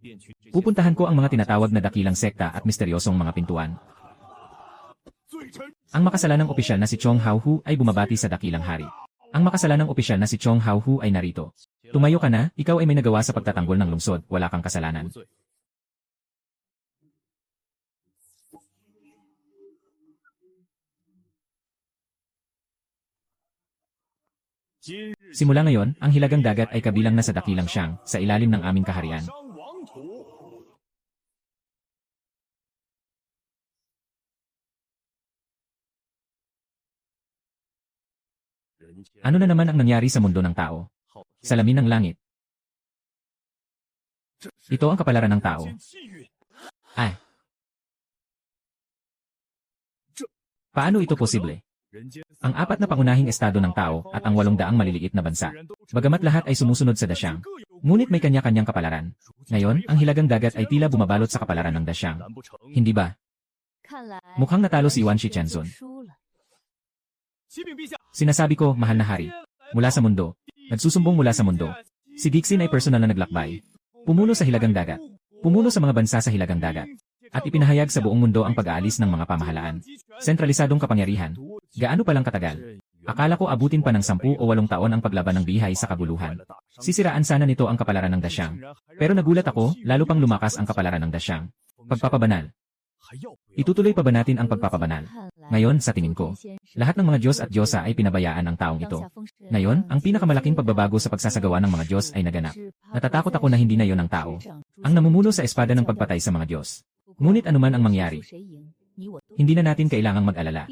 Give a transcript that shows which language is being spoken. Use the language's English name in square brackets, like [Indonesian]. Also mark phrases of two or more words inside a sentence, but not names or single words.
[Filipino] Pupuntahan ko ang mga tinatawag na dakilang sekta at misteryosong mga pintuan. [Chinese] 罪臣 [Filipino] Ang makasalanang opisyal na si Chong Hao-hu ay bumabati sa dakilang hari. Ang makasalanang opisyal na si Chong Hao-hu ay narito. Tumayo ka na, ikaw ay may nagawa sa pagtatanggol ng lungsod, wala kang kasalanan. [Chinese] 无罪。 今日 [Filipino] Simula ngayon, ang hilagang dagat ay kabilang na sa dakilang Xiang, sa ilalim ng aming kaharian. [Chinese] 商王土， [Filipino] Ano na naman ang nangyari sa mundo ng tao? Salamin ng langit. Ito ang kapalaran ng tao. [Chinese] 间气运， [Filipino] Ay. Paano ito posible? [Chinese] 人间 [Filipino] Ang apat na pangunahing estado ng tao at ang 800 maliliit na bansa. [Chinese] 人都 [Filipino] Bagamat lahat ay sumusunod sa Dasyang, [Chinese] 各有 [Filipino] ngunit may kanya-kanyang kapalaran. Ngayon, ang hilagang dagat ay tila bumabalot sa kapalaran ng Dasyang. [Chinese] 难不成 [Filipino] Hindi ba? [Chinese] 看来 [Filipino] Mukhang natalo si Wan Shichenzun. [Chinese] 输了。启禀陛下， [Filipino] Sinasabi ko, mahal na hari. Mula sa mundo. Nagsusumbong mula sa mundo. Si Dixin ay personal na naglakbay. Pumuno sa hilagang dagat. Pumuno sa mga bansa sa hilagang dagat. At ipinahayag sa buong mundo ang pag-aalis ng mga pamahalaan. Sentralisadong kapangyarihan. Gaano palang katagal? Akala ko abutin pa ng 10 o 8 taon ang paglaban ng bihay sa kaguluhan. Sisiraan sana nito ang kapalaran ng Dasyang. Pero nagulat ako, lalo pang lumakas ang kapalaran ng Dasyang. Pagpapabanal. [Chinese] 还要不要 [Filipino] Itutuloy pa ba natin ang pagpapabanal? Ngayon, sa tingin ko, lahat ng mga Diyos at Diyosa ay pinabayaan ang taong ito. Ngayon, ang pinakamalaking pagbabago sa pagsasagawa ng mga Diyos ay naganap. Natatakot ako na hindi na yon ang tao. Ang namumuno sa espada ng pagpatay sa mga Diyos. Ngunit anuman ang mangyari, hindi na natin kailangang mag-alala.